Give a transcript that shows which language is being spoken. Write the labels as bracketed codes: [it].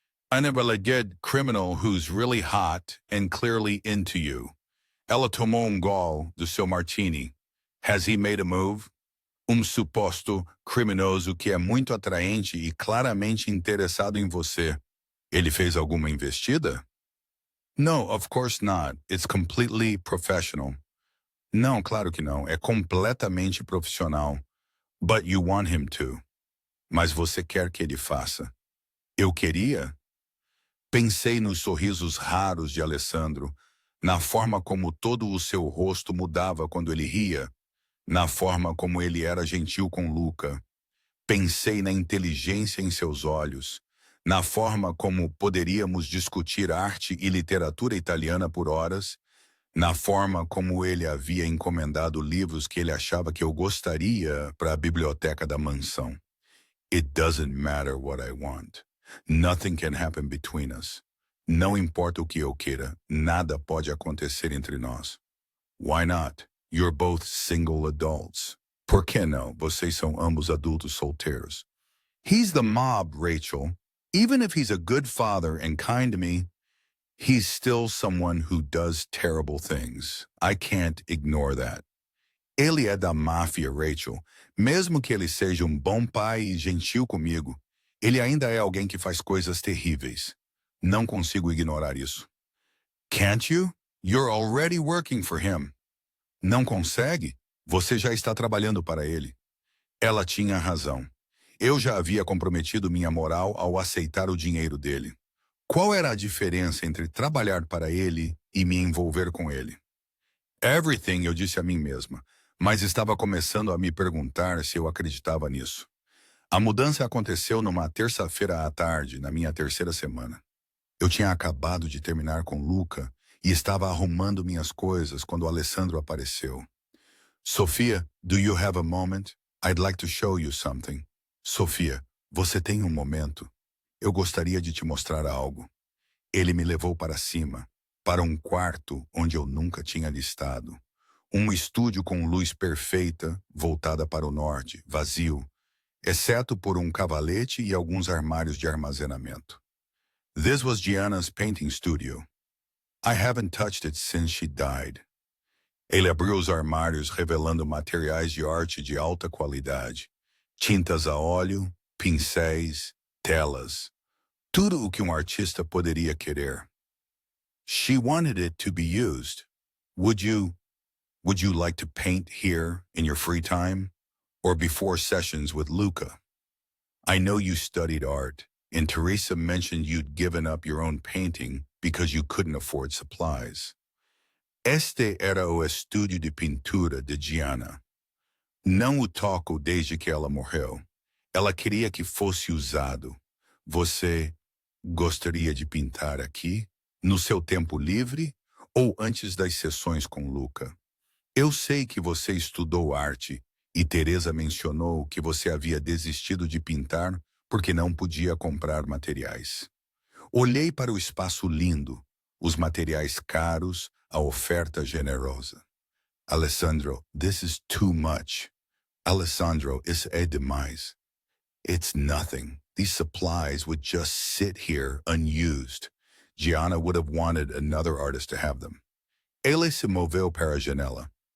[en] An alleged criminal who's really hot and clearly into you. [pt] Ela tomou gole do seu martini. [en] Has he made a move? [pt] Suposto criminoso que é muito atraente e claramente interessado em você. Ele fez alguma investida? [en] No, of course not. It's completely professional. [pt] Não, claro que não. É completamente profissional. [en] But you want him to. [pt] Mas você quer que ele faça. Eu queria? Pensei nos sorrisos raros de Alessandro, na forma como todo o seu rosto mudava quando ele ria, na forma como ele era gentil com Luca. Pensei na inteligência em seus olhos, na forma como poderíamos discutir arte e literatura italiana por horas, na forma como ele havia encomendado livros que ele achava que eu gostaria para a biblioteca da mansão. [en] It doesn't matter what I want. Nothing can happen between us. [pt] Não importa o que eu queira, nada pode acontecer entre nós. [en] Why not? You're both single adults. [pt] Por que não? Vocês são ambos adultos solteiros. [en] He's the mob, Rachel. Even if he's a good father and kind to me, he's still someone who does terrible things. I can't ignore that. [pt] Ele é da máfia, Rachel. Mesmo que ele seja um bom pai e gentil comigo, ele ainda é alguém que faz coisas terríveis. Não consigo ignorar isso. [en] Can't you? You're already working for him. [pt] Não consegue? Você já está trabalhando para ele. Ela tinha razão. Eu já havia comprometido minha moral ao aceitar o dinheiro dele. Qual era a diferença entre trabalhar para ele e me envolver com ele? Everything, eu disse a mim mesma, mas estava começando a me perguntar se eu acreditava nisso. A mudança aconteceu numa terça-feira à tarde, na minha terceira semana. Eu tinha acabado de terminar com Luca e estava arrumando minhas coisas quando Alessandro apareceu. [en] Sofia, do you have a moment? I'd like to show you something. [pt] Sofia, você tem um momento? Eu gostaria de te mostrar algo. Ele me levou para cima, para um quarto onde eu nunca tinha estado. Um estúdio com luz perfeita, voltada para o norte, vazio, exceto por um cavalete e alguns armários de armazenamento. [en] This was Gianna's painting studio. I haven't touched it since she died. [pt] Ele abriu os armários revelando materiais de arte de alta qualidade. Tintas a óleo, pincéis, telas. Tudo o que um artista poderia querer. [en] She wanted it to be used. Would you like to paint here in your free time? Or before sessions with Luca? I know you studied art, and Teresa mentioned you'd given up your own painting because you couldn't afford supplies. [pt] Este era o estúdio de pintura de Gianna. Não o toco desde que ela morreu. Ela queria que fosse usado. Você gostaria de pintar aqui, no seu tempo livre, ou antes das sessões com Luca? Eu sei que você estudou arte, e Teresa mencionou que você havia desistido de pintar porque não podia comprar materiais. Olhei para o espaço lindo, os materiais caros, a oferta generosa. [en] Alessandro, this is too much. [pt] Alessandro, isso é demais. [en] It's nothing. These supplies would just sit here unused. Gianna would have wanted another artist to have them. [pt] Ele se moveu para a janela.